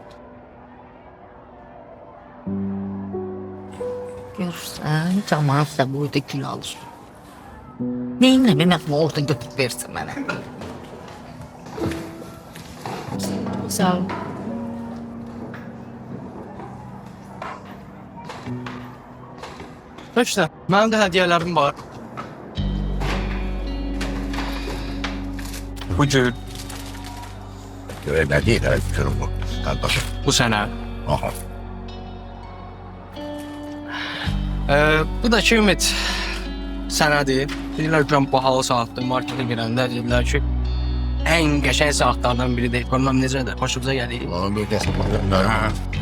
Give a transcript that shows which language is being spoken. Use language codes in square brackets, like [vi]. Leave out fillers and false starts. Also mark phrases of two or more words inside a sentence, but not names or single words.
[az] Görürsən, cəmaat da burada gül alır. Neyinlə Mehmet orada götürüb versin mənə? Sağ ol. İşte, mənim də hədiyyələrim var. Bu gün, [tr] Öyle değil, evet, görün bu. Kardeşim. [az] bu sənə. Aha. Bu da ki Ümid sənədir. Deyirlər ki, bu halı saatdır, markete girəndə deyirlər ki, ən qəşəng saatlardan biridir. Görməm necədir, xoşunuza gəlir. Lan bir baxın.